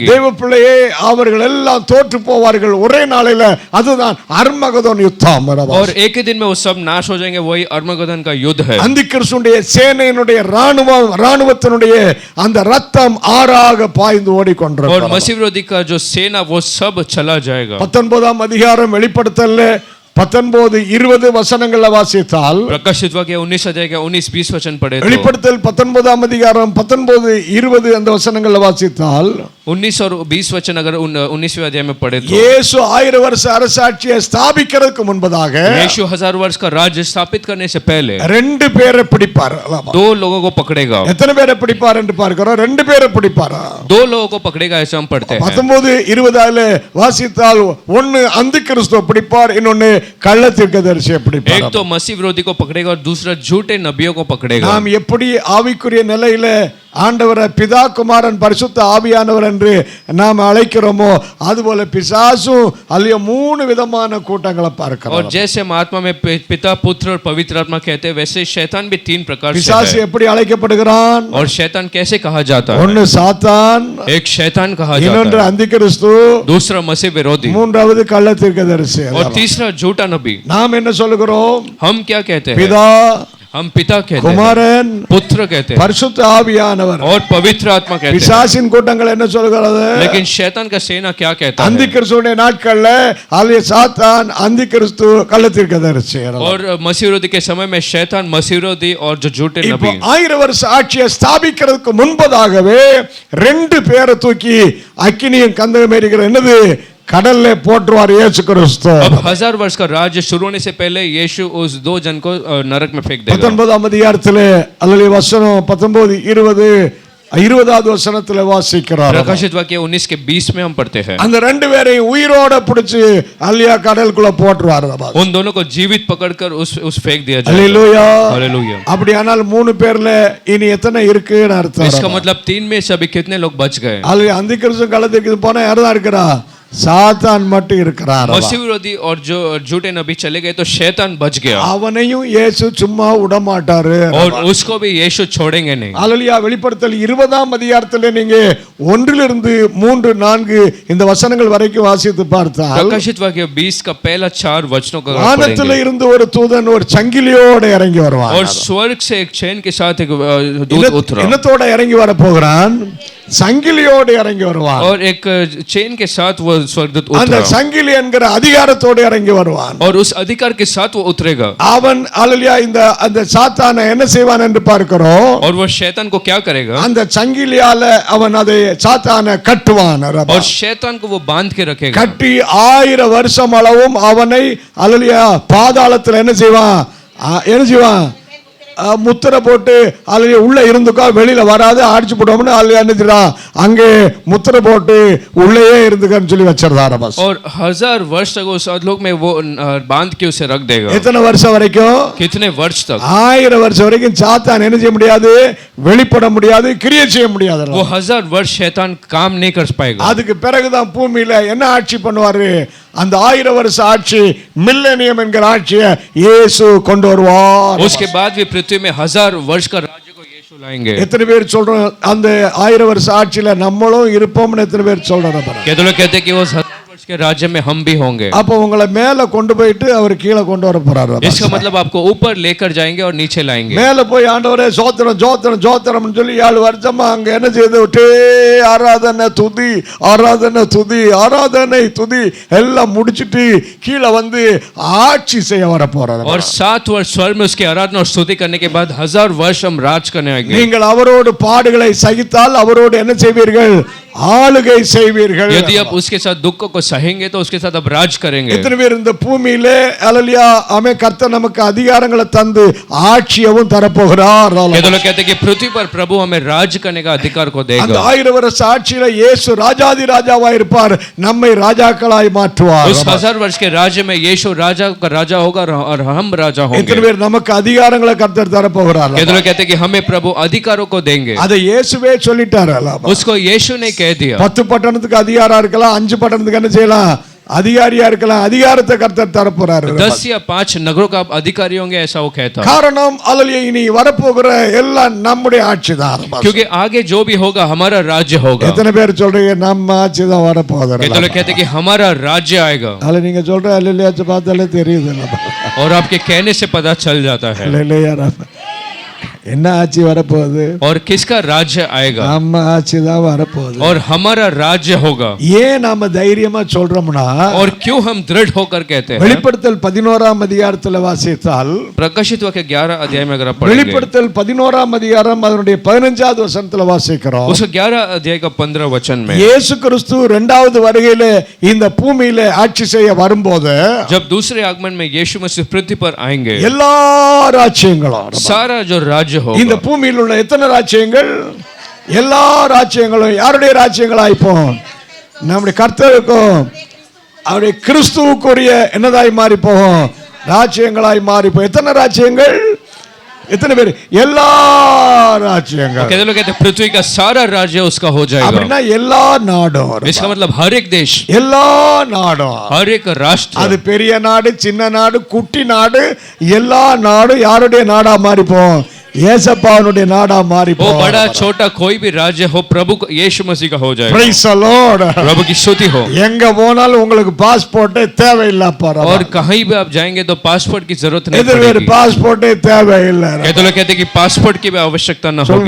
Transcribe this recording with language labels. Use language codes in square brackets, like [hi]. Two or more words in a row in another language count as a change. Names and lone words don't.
[ta] தேவ பிள்ளையே அவர்கள் எல்லாம் தோற்று போவார்கள் ஒரே நாளில. அதுதான் அர்மகதோன் யுத்தம். [hi] और एक ही दिन में वो सब नाश हो जाएंगे. वही अर्मगदन का युद्ध है. [ta] அந்திகிறிஸ்துடைய சேனையினுடைய ராணுவத்தினுடைய அந்த ரத்தம் ஆறாக பாய்ந்து ஓடிக்கொண்டிருக்கிறது. [hi] और मसीह विरोधी का जो सेना वो सब चला जाएगा. [ta] 19ஆம் அதிகாரம் வெளிப்படுத்தல்ல 19-20 வசனங்களை வாசித்தால், [hi] प्रकाशित वाक्य 19 अध्याय के 19-20 वचन पढ़े तो [ta] வெளிப்படுத்தல் 19ஆம் அதிகாரம் 19-20 அந்த வசனங்களை வாசித்தால் [hi] 19 और 20 वचन अगर 19वें अध्याय में पढ़े तो [ta] இயேசு 1000 வருஷ அரசாட்சியை ஸ்தாபிக்கிறதுக்கு முன்பதாக [hi] यीशु 1000 वर्ष का राज्य स्थापित करने से पहले [ta] ரெண்டு பேரை பிடிப்பார். [hi] दो लोगों को पकड़ेगा. [ta] எத்தனை பேரை பிடிப்பார் என்று பார்க்கிறோம்? ரெண்டு பேரை பிடிப்பாரா? [hi] दो लोगों को पकड़ेगा ऐसा हम पढ़ते हैं. [ta] 19-20 வாசித்தால் ஒன்னு அந்திகிறிஸ்துவை பிடிப்பார், இன்னொன்னு கள்ள தீர்க்கதரிசியை பிடிப்பார். [hi] एक तो मसीह विरोधी को पकड़ेगा और दूसरा झूठे नबियों को पकड़ेगा. [ta] நாம் எப்படி ஆவிக்குரிய நிலையில ஆண்டவரை பிதா குமாரன் பரிசுத்த ஆவியானவர் என்று நாம் அழைக்கிறோமோ அதுபோல பிசாசும் அல்ல மூணு விதமான கூட்டங்களை பார்க்கிறோம். [hi] और जैसे हम आत्मा में पिता पुत्र और पवित्र आत्मा कहते हैं वैसे शैतान भी तीन प्रकार से [ta] பிசாசு [hi] है. [ta] எப்படி அழைக்கப்படுகிறான்? [hi] और शैतान कैसे कहा जाता है? [ta] ஒன்னு சாத்தான், [hi] एक शैतान कहा जाता [ta] இன்னொன்று [hi] है, [ta] அந்திகிறிஸ்து, [hi] दूसरा मसीह विरोधी [ta] மூன்றாவது கள்ள தீர்க்கதரிசி. [hi] और तीसरा झूठा नबी. [ta] நாம் என்ன சொல்லுகிறோம்? [hi] हम क्या कहते हैं? [ta] பிதா, [hi] हम पिता कहते हैं, [ta] குமாரன், [hi] पुत्र कहते हैं [ta] பரிசுத்த ஆவியானவர். [hi] और पवित्र आत्मा कहते हैं. [ta] பிசாசின் கூட்டங்கள் என்ன சொல்கிறது? [hi] लेकिन शैतान का सेना क्या कहता है? [ta] அந்திகிறிஸ்துடைய நாட்கள்ல அல்ல சாத்தான், அந்திகிறிஸ்து, கள்ள தீர்க்கதரிசி. [hi] और मसीह विरोधी के समय में शैतान, मसीह विरोधी और जो झूठे [ta] இப்போ [hi] नबी. [ta] 1000 வருஷ ஆட்சியை ஸ்தாபிக்கிறதுக்கு முன்பதாகவே ரெண்டு பேரை தூக்கி அக்கினியும் கந்தகம் எரிகிற என்னது கடல்ல போட்டுருவார் இயேசு கிறிஸ்து. [hi] अब 1000 वर्ष का राज्य शुरू होने से पहले यीशु उस दो जन को नरक में फेंक देगा. [ta] 19ஆம் அதிகாரத்திலே அல்ல வசனம் 19-20வது வசனத்திலே வாசிக்கிறார். [hi] प्रकाशित वाक्य 19 के 20 में हम पढ़ते हैं. [ta] அந்த ரெண்டு பேரையும் உயிரோட பிடிச்சு அல்லியா கடலுக்குள்ள போட்டுருவார். [hi] उन दोनों को जीवित पकड़कर उस फेंक दिया जाएगा. [ta] அல்லேலூயா. [hi] हालेलुया. [ta] அப்படியானால் மூணு பேர்ல இனி எத்தனை இருக்குன்னு அர்த்தம். [hi] इसका मतलब 3 में से अभी कितने लोग बच गए? [ta] அல்ல அந்திகிறிஸ்து கள்ளத்திற்கு போனா யாரா இருக்கிறா? சாத்தான் மட்டும் இருக்கிறார். [hi] मसीह विरोधी और जो झूठे नबी चले गए तो शैतान बच गया. [ta] அவனையும் இயேசு சும்மா விட மாட்டாரு. [hi] और उसको भी यीशु छोड़ेंगे नहीं. [ta] அல்லேலூயா. வெளிப்படுத்தல் 20ஆம் அதிகாரத்திலே நீங்க 1 3 4 இந்த வசனங்கள் வரைக்கும் வாசித்து பார்த்தால் [hi] प्रकाशित वाक्य 20 का पहला 4 वचनों को [ta] வானத்திலே இருந்து ஒரு தூதன் ஒரு சங்கிலியோட இறங்கி வருவான். [hi] और स्वर्ग से एक चैन के साथ एक दूत उतरा. [ta] என்னத்தோட இறங்கி வர போகிறான்? சங்கிலியோட இறங்கி வருவான். [hi] और एक चेन के साथ वो स्वर्गदूत [ta] அந்த [hi] उतरा. [ta] சங்கிலி என்கிற அதிகாரத்தோட இறங்கி வருவான். [hi] और उस अधिकार के साथ वो उतरेगा. [ta] அவன் அல்லேலூயா இந்த அந்த சாத்தானை என்ன செய்வான் என்று பார்க்கிறோம். [hi] और वो शैतान को क्या करेगा? [ta] அந்த சங்கிலியால அவன் அதை சாத்தானை கட்டுவான். [hi] और शैतान को वो बांध के रखेगा. [ta] கட்டி 1000 வருஷம் அளவும் அவனை அல்லேலூயா பாதாளத்துல என்ன செய்வான்? முத்திரை போட்டு அல்லேலூயா உள்ள இருந்துக்கோ, வெளியில வராது, அடிச்சு போடுவோம்னு அல்லேலூயா என்னதுறான் அங்கே முத்திரை போட்டு உள்ளேயே இருந்துக்கன்னு சொல்லி வச்சிருந்தார். [hi] और 1000 वर्ष तक उस अधलोक में वो बांध के उसे रख देगा. [ta] எத்தனை வருஷம் வரைக்கும்? [hi] कितने वर्ष तक? [ta] 1000 வருஷம் வரைக்கும் சாத்தான் என்ன செய்ய முடியாது? வெளிப்பட முடியாது, கிரியை செய்ய முடியாது. [hi] वो 1000 वर्ष शैतान काम नहीं कर पाएगा. [ta] அதுக்கு பிறகுதான் பூமியில என்ன ஆட்சி பண்ணுவாரு? அந்த 1000 வருஷ ஆட்சி, மில்லேனியம் என்கிற ஆட்சியை இயேசு கொண்டு வருவார். [hi] उसके बाद भी पृथ्वी में 1000 वर्ष का राज्य को यीशु लाएंगे. [ta] எத்தனை பேர் சொல்றோம் அந்த 1000 வருஷ ஆட்சியில நம்மளும் இருப்போம்னு எத்தனை பேர் சொல்றாங்க? [hi] कहते लोग कहते कि वो 1000 वर्ष के राज्य में हम भी होंगे. [ta] அப்ப உங்களை மேல கொண்டு போயிட்டு அவர் கீழே கொண்டு வர போறாரு. [hi] इसका मतलब आपको ऊपर लेकर जाएंगे और नीचे लाएंगे. [ta] மேல போய் ஆண்டவரே சோத்திரம் சோத்திரம் சோத்திரம்னு சொல்லி 7 வருஷமா அங்க என்ன செய்து விட்டு ஆராதனை துதி ஆராதனை துதி ஆராதனை துதி எல்லாம் முடிச்சிட்டு கீழே வந்து ஆட்சி செய்ய வர போறாரு. [hi] और 7 वर्ष स्वर्ग में उसकी आराधना और स्तुति करने के बाद 1000 वर्ष हम राज करने आएंगे. [ta] நீங்கள் அவரோடு பாடுகளை சகித்தால் அவரோடு என்ன செய்வீர்கள்? ஆளுகை செய்வீர்கள். [hi] यदि आप उसके साथ दुख को सहेंगे तो उसके साथ अब राज करेंगे. [ta] எத்தனை பேர் இந்த பூமியிலே அல்லேலூயா ஆமே கர்த்தர் நமக்கு அதிகாரங்களை தந்து ஆட்சியவும் தரப்போகிறார். [hi] कहते लोग कहते कि पृथ्वी पर प्रभु हमें राज करने का अधिकार को [ta] அந்த [hi] देगा. [ta] 1000 வருஷ ஆட்சியில இயேசு ராஜாதி ராஜாவா இருப்பார், நம்மை ராஜாக்களாய் மாற்றுவார். [hi] उस 1000 वर्ष के राज्य में यीशु राजा का राजा होगा और हम राजा [ta] எத்தனை [hi] होंगे. [ta] பேர் நமக்கு அதிகாரங்களை கர்த்தர் தரப்போகிறார்? [hi] कहते लोग कहते कि हमें प्रभु अधिकारों को देंगे. [ta] அதை இயேசுவே சொல்லிட்டார். [hi] उसको यीशु ने कह दिया. [ta] 10 பட்டணத்துக்கு அதிகாரம் இருக்கலாம், 5 பட்டணத்துக்கு என்ன செய்யலாம்? அதிகாரியா இருக்கலாம், அதிகாரத்தை கர்த்தர் தரப்போறாரு. [hi] 10 या 5 नगरों का आप अधिकारी होंगे, ऐसा वो कहता है। [ta] காரணம் அல்லேலூயா, இனி வரப்போகிற எல்லாம் நம்முடைய ஆட்சி தான். [hi] क्योंकि आगे जो भी होगा हमारा राज्य होगा। [ta] எத்தனை பேர் சொல்றீங்க நம்ம ஆட்சி தான் வரப்போகுது? [hi] कितने लोग कहते हैं कि हमारा राज्य आएगा? [ta] அல்ல நீங்க சொல்ற அல்லேலூயா பார்த்தாலே தெரியுது. [hi] और आपके कहने से पता चल जाता है [ta] அல்லேலூயா. என்ன ஆட்சி வரப்போகுது? [hi] और किसका राज्य आएगा? [ta] நம்ம ஆட்சி தான் வரப்போகுது. [hi] और हमारा राज्य होगा। [ta] ஏன் நாம தைரியமா சொல்றோம்னா, [hi] और क्यों हम दृढ़ होकर कहते हैं? [ta] வெளிப்படுத்தல் 11ஆம் அதிகாரத்துல வாசித்தால், [hi] प्रकाशित वाक्य 11 अध्याय में अगर आप पढ़ेंगे, [ta] வெளிப்படுத்தல் 11ஆம் அதிகாரம் அதனுடைய 15வது வசனத்துல வாசிக்கிறோம். [hi] उस 11 अध्याय का 15 वचन में [ta] இயேசு கிறிஸ்து இரண்டாவது வருகையில இந்த பூமியில ஆட்சி செய்ய வரும்போது, [hi] जब दूसरे आगमन में यीशु मसीह पृथ्वी पर आएंगे, [ta] எல்லா ராஜ்யங்களும், [hi] सारा जो राज्य [ta] இந்த [hi] होगा, [ta] பூமியில் உள்ள எத்தனை ராஜ்யங்கள், எல்லா ராஜ்யங்களும் யாருடைய ராஜ்யங்களாய் போகும்? நம்முடைய கர்த்தருக்கும் அவருடைய கிறிஸ்துவுக்குரிய என்னதாய் மாறி போகும்? ராஜ்யங்களாய் மாறி போகும். எத்தனை ராஜ்யங்கள்? எத்தனை பேர்? எல்லா ராஜ்யங்கள். [hi] कहते लोग कहते हैं पृथ्वी का सारा राज्य उसका हो जाएगा। [ta] அப்படின்னா எல்லா நாடும், [hi] इसका मतलब हर एक देश, [ta] எல்லா நாடும், [hi] हर एक राष्ट्र, [ta] அது பெரிய நாடு, சின்ன நாடு, குட்டி நாடு, எல்லா நாடும் யாருடைய நாடா மாறி போகும்? ஏசப்பாவுடைய நாடா மாறி [hi] वो [ta] போகும். [hi] बड़ा छोटा कोई भी राज्य हो, प्रभु यीशु मसीह का हो जाएगा। [en] Praise the Lord. [hi] प्रभु की स्तुति हो। [ta] எங்க போனாலும் உங்களுக்கு பாஸ்போர்ட்டே தேவையில்லை. [hi] और कहीं भी आप जाएंगे तो पासपोर्ट की जरूरत नहीं [ta] எதிர் [hi] पड़ेगी। [ta] பாஸ்போர்ட்டே தேவையில்லை. [hi] कहते लोग कहते हैं कि पासपोर्ट की भी आवश्यकता न [ta] சொல்லுங்க,